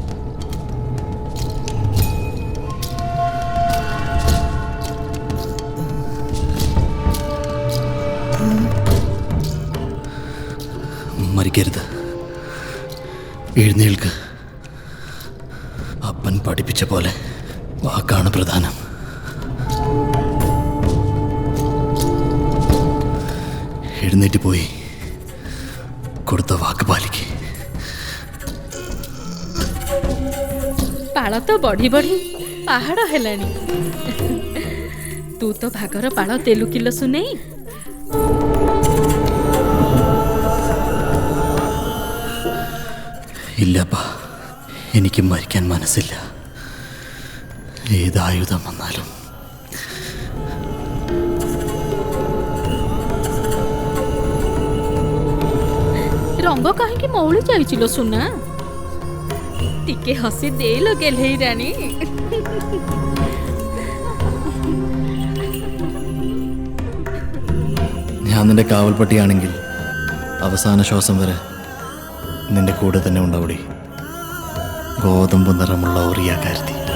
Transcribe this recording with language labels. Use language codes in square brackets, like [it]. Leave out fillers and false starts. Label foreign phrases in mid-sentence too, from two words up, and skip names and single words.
[ml] മരിക്കരുത് എഴുന്നേൽക്ക് അപ്പൻ പഠിപ്പിച്ച പോലെ വാക്കാണ് പ്രധാനം എഴുന്നേറ്റ് പോയി കൊടുത്ത വാക്ക് പാലിക്ക് [or] ପାଳ ତ ବଢି ବଢି ପାହାଡ଼ ହେଲାଣି ତୁ ତ ଭାଗର ପାଳ ତେଲୁ କିଲୋ ସୁନେଇ [ml] ഇല്ലപ്പാ എനിക്ക് മരിക്കാൻ മനസ്സില്ല ഏതായുധം വന്നാലും [or] ରଙ୍ଗ କାହିଁକି ମଉଳି ଯାଇଚିଲୋ ସୁନା ଟିକେ ହସି ଦେଇଲୋ ଗେହ୍ଲେଇ ରାଣୀ। [ml] ഞാൻ നിന്റെ കാവൽപ്പട്ടിയാണെങ്കിൽ അവസാന ശ്വാസം വരെ നിന്റെ കൂടെ തന്നെ ഉണ്ടാവടി. ഗോതമ്പ് നിറമുള്ള ഓറിയാക്കാരുത്തി.